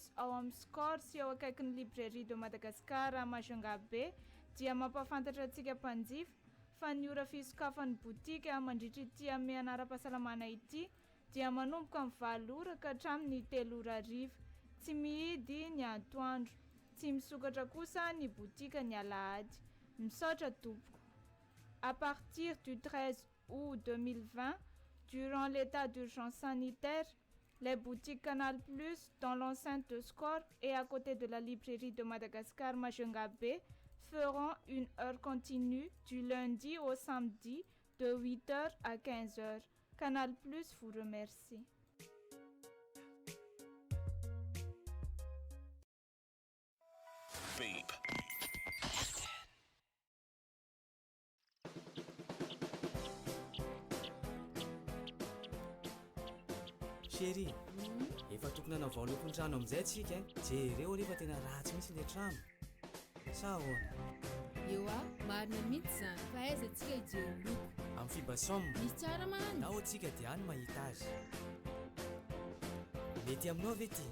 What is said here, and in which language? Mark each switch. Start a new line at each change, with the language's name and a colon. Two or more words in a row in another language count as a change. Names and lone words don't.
Malagasy: ao amin'ny Score sy ao akaikin'ny librairie de Madagascar Majunga be dia mampafantatra antsika mpanjifa fa ny ora fisokafan'ny botika mandritra ity amin'ny anara-pahasalamana ity dia manomboka amin'ny 7 ora ka hatramin'ny 3 ora hariva, tsy mihidy ny atoandro, tsy misokatra kosa ny botika ny alahady. Misaotra tompoko.
French: À partir du 13 août 2020, durant l'état d'urgence sanitaire, les boutiques Canal Plus dans l'enceinte de Score et à côté de la librairie de Madagascar Majunga B feront une heure continue du lundi au samedi de 8h à 15h. Canal Plus vous remercie.
Malagasy: Babe. Chérie, efa tokony hanao lokony trano amin'izay tsika jereo rehefa tena ratsy mihitsy le trano. Sa ahoana? Eo marina mihitsy zany fa aizantsika hijery loko amin'ny Fibasom misy tsara mahany. Na ohatsika dia any mahita azy. Mety aminao ve ty?